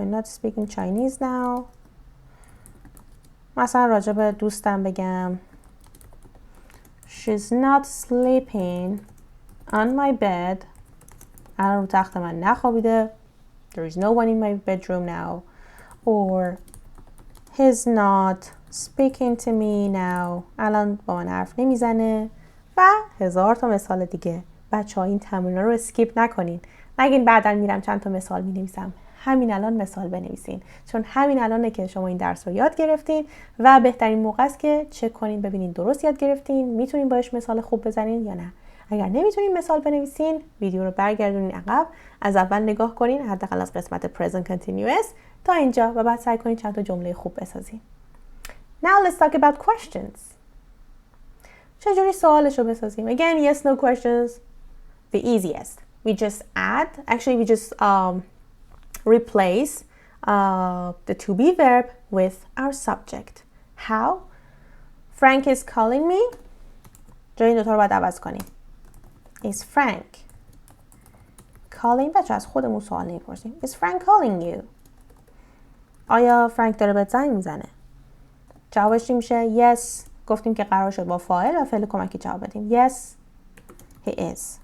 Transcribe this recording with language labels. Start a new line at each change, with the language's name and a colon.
English: I'm not speaking Chinese now.
Persian: مثلا راجع به دوستم بگم
English: She's not sleeping on my bed.
Persian: الان رو تخت من نخوابیده.
English: There is no one in my bedroom now. Or He's not speaking to me now.
Persian: الان با من حرف نمیزنه. و هزار تا مثال دیگه. بچه ها این تمرین رو اسکیپ نکنین. نگین بعداً میرم چند تا مثال مینویسم. همین الان مثال بنویسین. چون همین الانه که شما این درس رو یاد گرفتین و بهترین موقع است که چک کنین ببینین درست یاد گرفتین، میتونین باش مثال خوب بزنین یا نه. اگر نمیتونین مثال بنویسین، ویدیو رو برگردونین عقب، از اول نگاه کنین، حداقل از قسمت present continuous تا اینجا و بعد سعی کنین چند تا جمله خوب بسازین.
English: Now let's talk about questions.
Persian: چجوری سوالش رو بسازیم؟
English: Again, yes, no questions. The easiest. We just add, actually we just replace the to be verb with our subject. How? Frank is calling me.
Persian: جای این دوتا رو باید عوض کنیم.
English: Is Frank calling?
Persian: بچه از خودمون سوال نمیپرسیم.
English: Is Frank calling you?
Persian: آیا فرانک داره بهت زنگ میزنه؟ جوابش چی میشه؟ Yes. گفتیم که قرار شد با فاعل و فعل کمکی جواب بدیم.
English: Yes, he is.